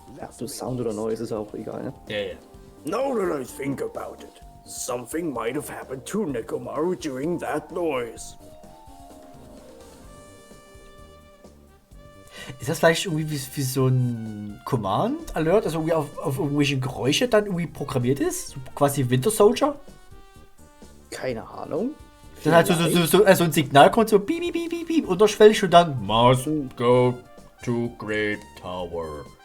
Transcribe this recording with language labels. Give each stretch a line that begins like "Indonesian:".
German: So Sound oder Noise ist auch egal, ne?
English: Yeah. Now that I think about it, something might have happened to Nekomaru during that noise.
German: Ist das vielleicht irgendwie wie so ein Command-Alert, also irgendwie auf irgendwelche Geräusche dann irgendwie programmiert ist? So quasi Winter Soldier? Keine Ahnung. Dann halt so ein Signal kommt so piep, piep, piep, piep, piep, unterschwellig und dann
English: must go to Great Tower.